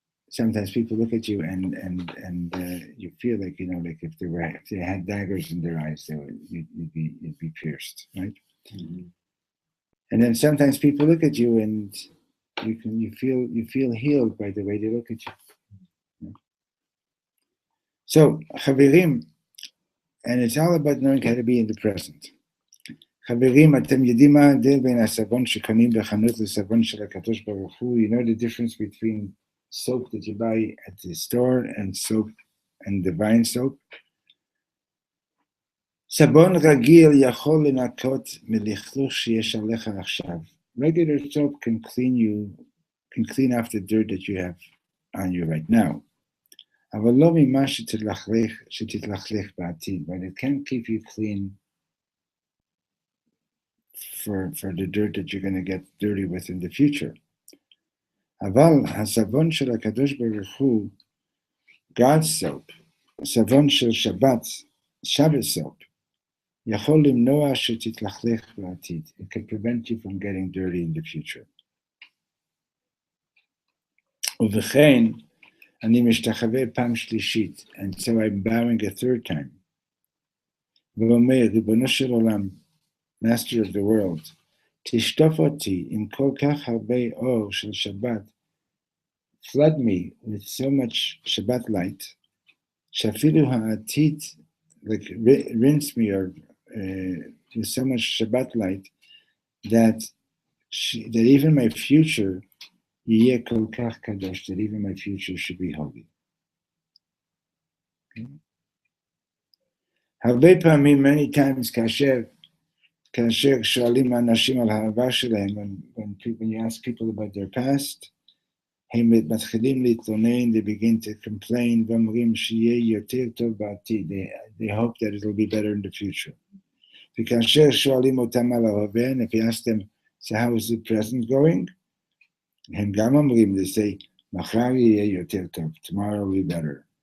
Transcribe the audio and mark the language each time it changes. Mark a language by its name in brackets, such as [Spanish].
[English] Sometimes people look at you and you feel like if they had daggers in their eyes, you'd be pierced, right? Mm-hmm. And then sometimes people look at you and you feel healed by the way they look at you. So Chaverim, and it's all about knowing how to be in the present. [Hebrew] Chaverim, atem יודעים מה ההבדל בין הסבון שקונים בחנות לסבון של הקדוש ברוך הוא? [English] You know the difference between soap that you buy at the store and soap and divine soap? [Hebrew] סבון רגיל יכול לנקות מלכלוך שיש עליך עכשיו. [English] Regular soap can clean off the dirt that you have on you right now. [Hebrew] אבל לא ממה שתתלכלך בעתיד, [English] but it can't keep you clean for the dirt that you're going to get dirty with in the future. [Hebrew] אבל הסבון של הקדוש ברוך הוא, [English] God's soap, [Hebrew] סבון של שבת, [English] Shabbat soap, [Hebrew] יכול למנוע שתתלכלך בעתיד. [English] It can prevent you from getting dirty in the future. [Hebrew] ובכן, אני משתחווה פעם שלישית, [English] and so I'm bowing a third time. [Hebrew] ואומר, ריבונו של עולם, [English] Master of the world, [Hebrew] תשטוף אותי עם כל כך הרבה אור של שבת, [English] flood me with so much Shabbat light, [Hebrew] שאפילו העתיד, [English] like rinse me with so much Shabbat light, that even my future [Hebrew] יהיה כל כך קדוש, [English] that even my future should be holy. Okay. [Hebrew] הרבה פעמים, [English] many times, [Hebrew] כאשר שואלים אנשים על העבר שלהם, [English] when you ask people about their past, [Hebrew] הם מתחילים להתלונן, [English] they begin to complain, [Hebrew] ואומרים שיהיה יותר טוב בעתיד. [English] They hope that it will be better in the future. [Hebrew] וכאשר שואלים אותם על ההווה, [English] and if you ask them, so how is the present going? [Hebrew] הם גם אומרים, [English] they say, [Hebrew] מחר יהיה יותר טוב, [English] tomorrow will be better.